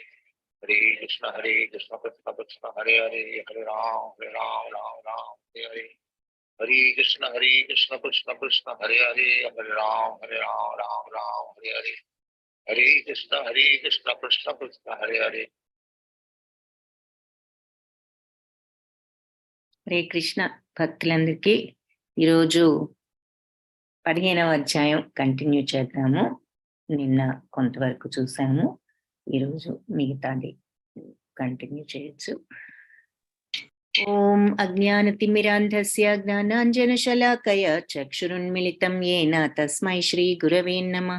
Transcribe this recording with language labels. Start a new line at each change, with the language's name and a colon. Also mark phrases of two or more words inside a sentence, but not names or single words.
Sanskrit: हरे कृष्ण कृष्ण कृष्ण हरे हरे, हरे राम, राम हरे हरे. हरे कृष्ण कृष्ण कृष्ण हरे हरे, हरे राम, राम हरे हरे. हरे कृष्ण कृष्ण कृष्ण हरे हरे.
Telugu: హరే కృష్ణ భక్తులందరికీ ఈరోజు 15వ అధ్యాయం కంటిన్యూ చేద్దాము. నిన్న కొంతవరకు చూసాము, ఈరోజు మిగతాది కంటిన్యూ చేయొచ్చు.
Sanskrit: ఓం అజ్ఞానతిమిరాంధస్య జ్ఞానాంజనశలాకయ చక్షురున్మిళితం యేన తస్మై శ్రీ గురవే నమః.